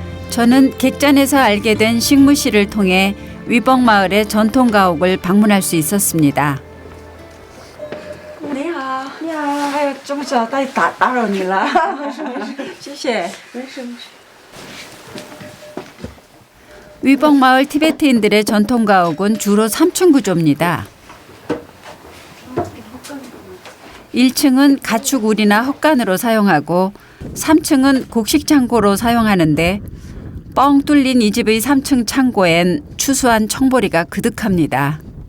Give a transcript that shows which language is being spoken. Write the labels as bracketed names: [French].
[Korean] 저는 객잔에서 알게 된 식무 씨를 통해 위뻥 마을의 전통 가옥을 방문할 수 있었습니다. [Chinese] 你好，你好，哎呦，这么早打扰你了，谢谢。 [Korean] 위뻥 마을 티베트인들의 전통 가옥은 주로 3층 구조입니다. 1층은 가축 우리나 헛간으로 사용하고 3층은 곡식 창고로 사용하는데 뻥 뚫린 이 집의 3층 창고엔 추수한 청보리가 그득합니다.